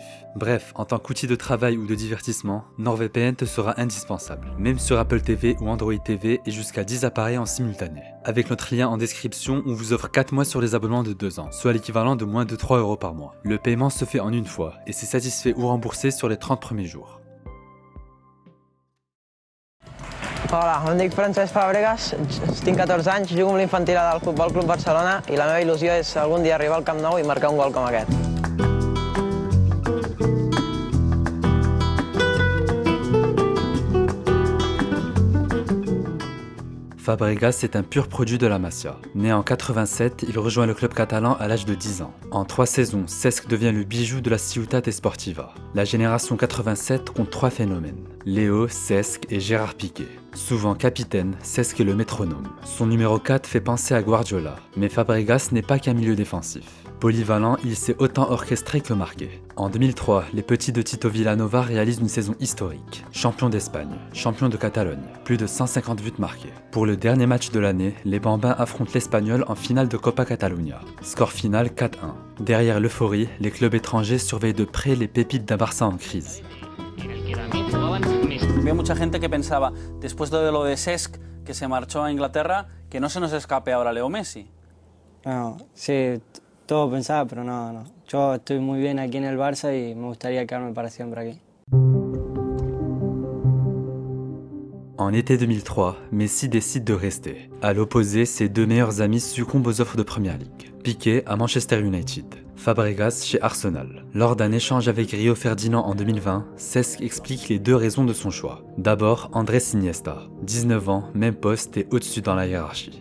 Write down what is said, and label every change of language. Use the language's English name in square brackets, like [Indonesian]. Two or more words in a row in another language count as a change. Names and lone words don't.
[French] Bref, en tant qu'outil de travail ou de divertissement, NordVPN te sera indispensable. Même sur Apple TV ou Android TV et jusqu'à 10 appareils en simultané. Avec notre lien en description, on vous offre 4 mois sur les abonnements de 2 ans, soit l'équivalent de moins de 3 € par mois. Le paiement se fait en une fois et c'est satisfait ou remboursé sur les 30 premiers jours. [Catalan] Hola, em dic Francesc Fabregas, tinc 14 anys, jugo amb l'infantil del Futbol Club Barcelona i la meva il·lusió és algun dia arribar al Camp Nou i marcar un gol com aquest. [French] Fabregas est un pur produit de la Masia. Né en 87, il rejoint le club catalan à l'âge de 10 ans. En 3 saisons, Cesc devient le bijou de la Ciutat Esportiva. La génération 87 compte 3 phénomènes. Léo, Cesc et Gérard Piqué. Souvent capitaine, Cesc est le métronome. Son numéro 4 fait penser à Guardiola, mais Fabregas n'est pas qu'un milieu défensif. Polyvalent, il sait autant orchestrer que marquer. En 2003, les petits de Tito Villanova réalisent une saison historique. Champion d'Espagne, champion de Catalogne, plus de 150 buts marqués. Pour le dernier match de l'année, les Bambins affrontent l'Espagnol en finale de Copa Catalunya. Score final 4-1. Derrière l'euphorie, les clubs étrangers surveillent de près les pépites d'un Barça en crise. [Spanish] Había mucha gente que pensaba, después de lo de Cesc, que se marchó a Inglaterra, que no se nos escape ahora Leo Messi. No, sí, todo pensaba, pero no. Yo estoy muy bien aquí en el Barça y me gustaría quedarme para siempre aquí. [French] En été 2003, Messi décide de rester. À l'opposé, ses 2 meilleurs amis succombent aux offres de Premier League. Piqué à Manchester United, Fabregas chez Arsenal. Lors d'un échange avec Rio Ferdinand en 2020, Cesc explique les 2 raisons de son choix. D'abord, Andrés Iniesta, 19 ans, même poste et au-dessus dans la hiérarchie.